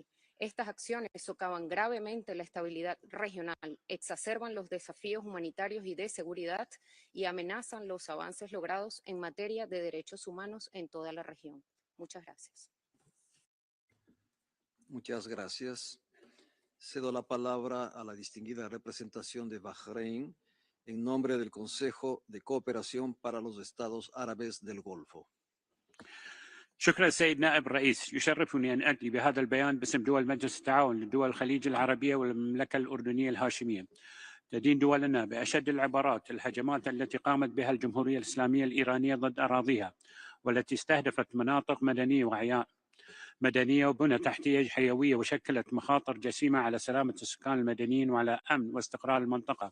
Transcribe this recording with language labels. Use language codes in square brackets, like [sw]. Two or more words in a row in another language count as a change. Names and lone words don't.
[es] Estas acciones socavan gravemente la estabilidad regional, exacerban los desafíos humanitarios y de seguridad y amenazan los avances logrados en materia de derechos humanos en toda la región. Muchas gracias. Muchas gracias. Cedo la palabra a la distinguida representación de Bahrein en nombre del Consejo de Cooperación para los Estados Árabes del Golfo. [ar] شكرا سيد نائب الرئيس. يشرفني أن أتي بهذا البيان باسم دول مجلس التعاون لدول الخليج العربية والمملكة الأردنية الهاشمية. تدين دولنا بأشد العبارات الهجمات التي قامت بها الجمهورية الإسلامية الإيرانية ضد أراضيها، والتي استهدفت مناطق مدنية وأحياء مدنية وبنى تحتية حيوية، وشكلت مخاطر جسيمة على سلامة السكان المدنيين وعلى أمن واستقرار المنطقة.